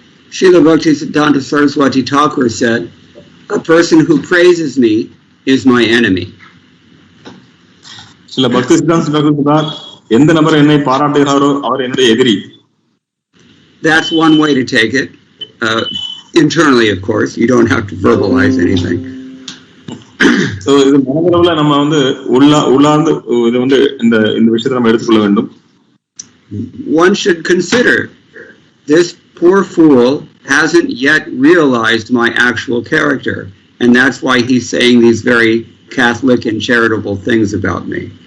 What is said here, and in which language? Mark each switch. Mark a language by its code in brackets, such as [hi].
[en] Srila Bhaktisiddhanta Saraswati Thakur said, a person who praises me is my enemy. [ta] Srila Bhaktisiddhanta Thakur எந்த நபர் என்னை பாராட்டுகிறாரோ அவர் என்னுடைய எதிரி. [en] That's one way to take it. Internally, of course, you don't have to verbalize anything. [ta] So இது மனதளவுல நம்ம வந்து உள்ளார்ந்து இது வந்து இந்த விஷயத்தை நம்ம எடுத்துக்கொள்ள வேண்டும். [en] One should consider this poor fool hasn't yet realized my actual character, and that's why he's saying these very Catholic and charitable things about me.